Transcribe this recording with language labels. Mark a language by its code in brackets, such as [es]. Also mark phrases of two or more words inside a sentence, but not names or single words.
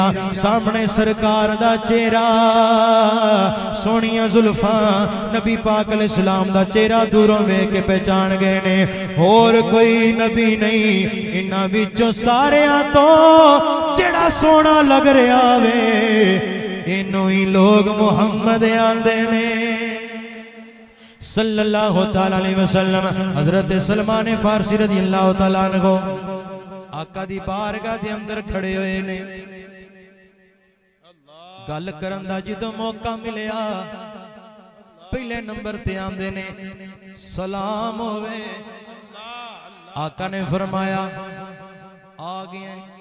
[pa] سامنے سرکار دا چہرہ سوہنیاں زلفاں نبی پاک علیہ السلام دا چہرہ دوروں ویکھ کے پہچان گئے نے. اور کوئی نبی نہیں انہاں وچوں ساریاں تو جیڑا سوہنا لگ رہا وے انوں ہی لوک محمد آندے نے [ar] صلى الله تعالى عليه وسلم. [pa] حضرت سلمان فارسی [ar] رضي الله تعالى عنه [pa] آقا دی بارگاہ دے اندر کھڑے ہوئے نے. گل کرن دا جدوں موقع ملیا پہلے نمبر تے آندے نے سلام ہووے. آقا نے فرمایا آ گئے.